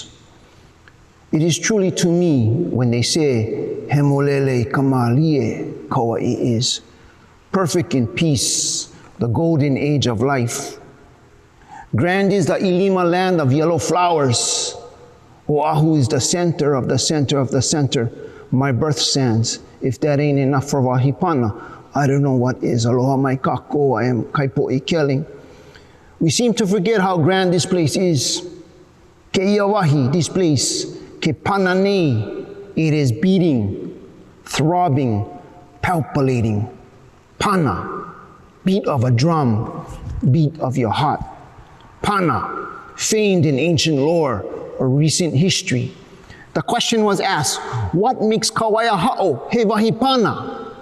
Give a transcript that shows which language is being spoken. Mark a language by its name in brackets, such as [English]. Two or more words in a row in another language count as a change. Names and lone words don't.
[English] It is truly to me when they say, [Hawaiian] Hemolele Kamalie [English] Kauai is, perfect in peace, the golden age of life. Grand is the Ilima land of yellow flowers. Oahu is the center of the center of the center, my birth sands. If that ain't enough for [Hawaiian] Wahi Pana, [English] I don't know what is. [Hawaiian] Aloha mai kako, [English] I am Kaipoʻi Kelling. We seem to forget how grand this place is. Ke ia Wahi, this place, ke Pana nei, it is beating, throbbing, palpitating. Pana, beat of a drum, beat of your heart. Pana, famed in ancient lore or recent history. The question was asked, what makes Kawaiahao [Hawaiian] he Wahi Pana?